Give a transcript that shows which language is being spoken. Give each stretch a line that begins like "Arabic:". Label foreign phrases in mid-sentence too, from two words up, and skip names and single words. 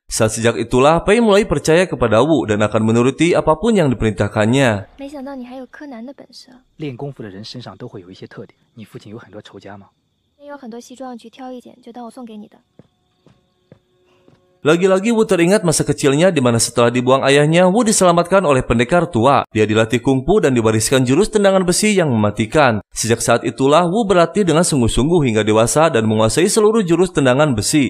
Indonesian: Sejak itulah Pei mulai percaya kepada Wu dan akan menuruti apapun yang diperintahkannya.
Chinese: 没想到你还有柯南的本事。练功夫的人身上都会有一些特点。你父亲有很多仇家吗？也有很多西装，去挑一件，就当我送给你的。
Indonesian: Lagi-lagi Wu teringat masa kecilnya di mana setelah dibuang ayahnya, Wu diselamatkan oleh pendekar tua. Dia dilatih kungfu dan diwariskan jurus tendangan besi yang mematikan. Sejak saat itulah Wu berlatih dengan sungguh-sungguh hingga dewasa dan menguasai seluruh jurus tendangan besi.